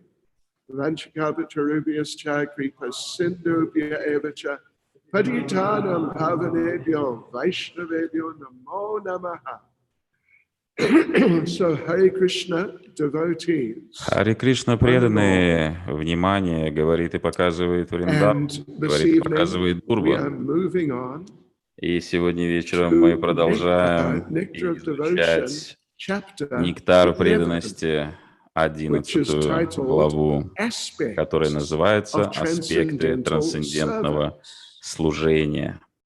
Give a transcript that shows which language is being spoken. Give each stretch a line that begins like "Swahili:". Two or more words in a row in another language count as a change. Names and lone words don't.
Sanskrit: वाञ्छाकल्पतरुभ्यश् च कृपा सिन्धुभ्य एव च पतितानाम् पावनेभ्यो वैष्णवेभ्यो नमो नमः.
English: So, Hare Krishna, devotees.
Russian: Харе Кришна преданные, внимание, говорит и показывает Вриндаван, говорит и показывает Дурба. И сегодня вечером мы продолжаем изучать Нектар преданности, 11 главу, которая называется «Аспекты трансцендентного служения».